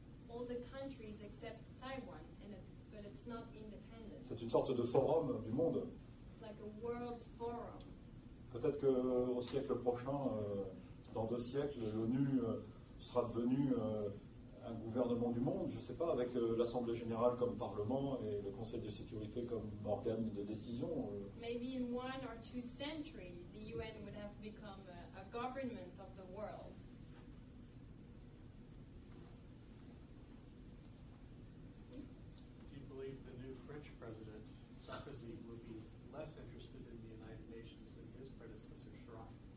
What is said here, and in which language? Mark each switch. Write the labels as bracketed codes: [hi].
[en] All the countries except Taiwan, but it's not independent. [fr] C'est une sorte de forum du monde. [en] It's like a world forum. [fr] Peut-être qu'au siècle prochain, dans 2 siècles, l'ONU sera devenue un gouvernement du monde, je ne sais pas, avec l'Assemblée générale comme parlement et le Conseil de sécurité comme organe de décision. [en] Maybe in 1 or 2 centuries, the UN would have become a government of the world. Do you believe the new French president, Sarkozy, would be less interested in the United Nations than his predecessor, Chirac?